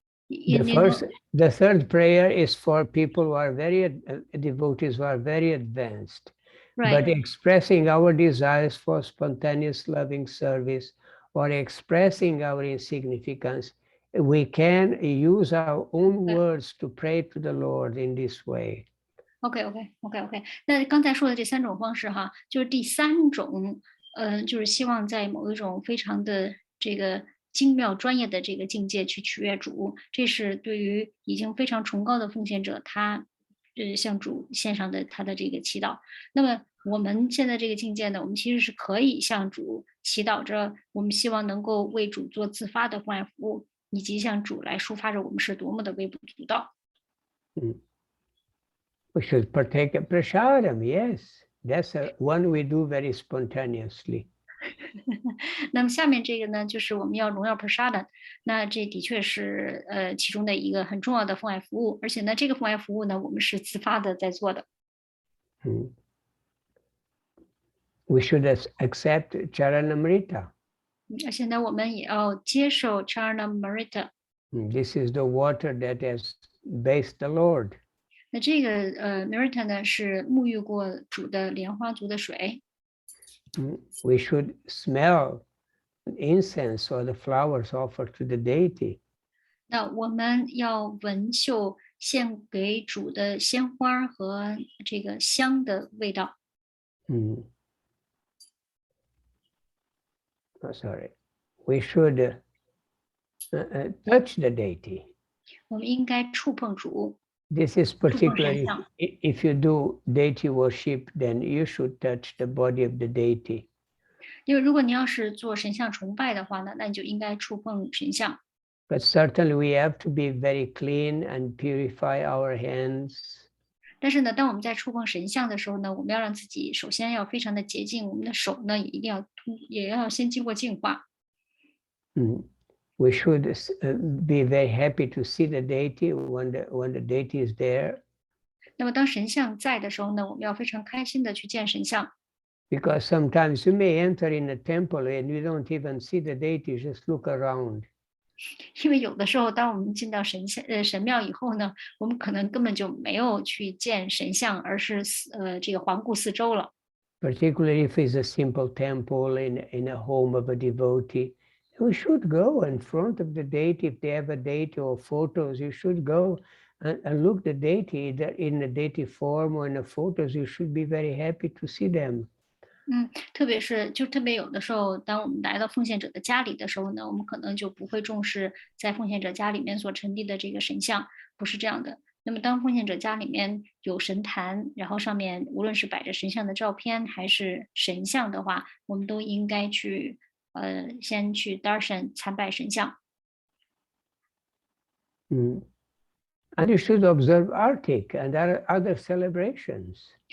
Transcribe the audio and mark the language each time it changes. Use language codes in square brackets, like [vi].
[en] The third prayer is for people who are very devotees, who are very advanced. Right. But expressing our desires for spontaneous loving service or expressing our insignificance, we can use our own words to pray to the Lord in this way. OK。 [zh] 那刚才说的这3种方式哈，就是第3种，就是希望在某一种非常的这个精妙专业的这个境界去取悦主，这是对于已经非常崇高的奉献者，他向主献上的他的这个祈祷。那么我们现在这个境界呢，我们其实是可以向主祈祷着，我们希望能够为主做自发的奉爱服务，以及向主来抒发着我们是多么的微不足道。 [en] We should partake of prasadam, yes. That's one we do very spontaneously. [zh] 那么下面这个呢，就是我们要荣耀 prasada， 那这的确是其中的一个很重要的奉爱服务，而且呢，这个奉爱服务呢，我们是自发的在做的。 [en] We should accept charanamrita. [zh] 而且呢，我们也要接受 charanamrita。 [en] This is the water that has bathed the Lord. [zh] 那这个merita 呢，是沐浴过主的莲花足的水。 [en] We should smell incense or the flowers offered to the deity. [zh] 那我们要闻嗅献给主的鲜花和这个香的味道。 [en] Sorry. We should touch the deity. [zh] 我们应该触碰主。 [en] This is particularly if you do deity worship, then you should touch the body of the deity. [zh] 因为如果你要是做神像崇拜的话呢，那你就应该触碰神像。 [en] But certainly we have to be very clean and purify our hands. [zh] 但是呢，当我们在触碰神像的时候呢，我们要让自己首先要非常的洁净，我们的手呢也要先经过净化。 [en] We should be very happy to see the deity when the deity is there. [zh] 那么当神像在的时候呢，我们要非常开心的去见神像。 [en] Because sometimes you may enter in a temple and you don't even see the deity, just look around. [zh] 因为有的时候，当我们进到神庙以后呢，我们可能根本就没有去见神像，而是这个环顾四周了。 [en] Particularly if it's a simple temple in a home of a devotee, we should go in front of the deity. If they have a deity or photos, you should go and look the deity either in a deity form or in the photos. You should be very happy to see them. [zh] 特别有的时候，当我们来到奉献者的家里的时候呢，我们可能就不会重视在奉献者家里面所陈列的这个神像，不是这样的。那么当奉献者家里面有神坛，然后上面无论是摆着神像的照片还是神像的话，我们都应该去先去 darshan 参拜神像。 [en] And you should observe Artik and other celebrations.